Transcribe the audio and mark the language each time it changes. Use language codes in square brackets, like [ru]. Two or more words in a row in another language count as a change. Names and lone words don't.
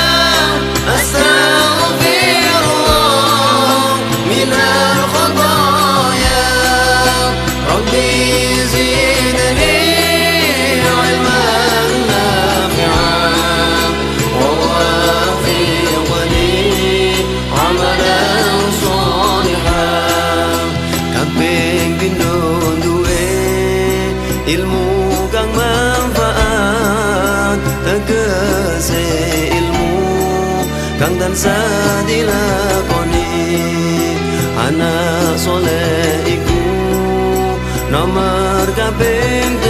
[ar] أستغفر الله من الخطايا ربي زدني علما نافعا ووفقني عملا صالحا [jv] kabeh pindho ilmu kang manfaat tegese ilmu kang tansah dilakoni anak soleh iku nomor kabeh